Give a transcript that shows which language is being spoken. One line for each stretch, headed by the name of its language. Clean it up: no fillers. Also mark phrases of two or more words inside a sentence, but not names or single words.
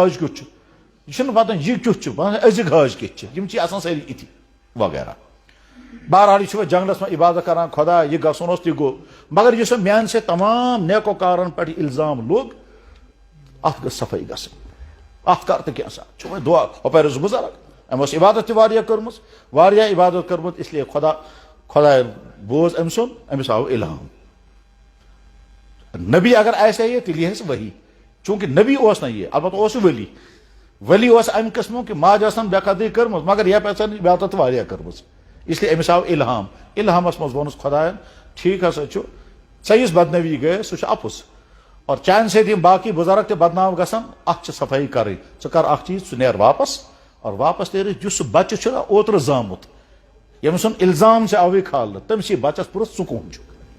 Kashmiri: حاج کیُتھ چھُ یہ چھُنہٕ پتہ یہِ کیُتھ چھُ أزِکۍ حاج کِتھ چھِ یِم چھِ آسان سٲری اِتھی وغیرہ بہرحال یہِ چھُ وۄنۍ جنگلس منٛز عبادت کران خۄدا یہِ گژھُن اوس تہِ گوٚو مگر یُس وۄنۍ میانہِ سۭتۍ تمام نیکوکارن پٮ۪ٹھ الزام لوٚگ اتھ گٔژھ صفٲیی گژھٕنۍ اتھ کر تہٕ کینٛژھا چھُ وۄنۍ دعا ہُپٲرۍ اوس بُزرگ أمۍ ٲس عبادت تہِ واریاہ کٔرمٕژ واریاہ عبادت کٔرمٕژ
Urdu: اس لیے
Kashmiri: خۄداین بوز أمۍ سُنٛد أمِس آو اِلہام نبی اگر آسہِ ہے تیٚلہِ یی ہے سُہ ؤحی چوٗنٛکہِ نبی اوس نہٕ یہِ البتہ اوس ولی ولی اوس امہِ قٕسمُک کہِ ماجہِ ٲسن بے قدری کٔرمٕژ مگر یپٲرۍ ٲسن عبادت واریاہ کٔرمٕژ
Urdu: اس لیے
Kashmiri: أمِس آو اِلہام اِلہامس منٛز ووٚنُس خۄداین ٹھیٖک ہسا چھُ ژےٚ یُس بدنٲوی گٔیے سُہ چھُ اپُز اور چانہِ سۭتۍ یِم باقٕے بُزرگ تہِ بدنام گژھن اتھ چھِ صفٲیی کرٕنۍ ژٕ کر اکھ چیٖز ژٕ نیر واپس اور واپس نیرِتھ یُس سُہ بچہِ چھُ نا اوترٕ زامُت ییٚمہِ سُنٛد الزام ژےٚ آوٕے کھالنہٕ تٔمِس یی بچس پرٕژھ ژٕ کون چھُکھ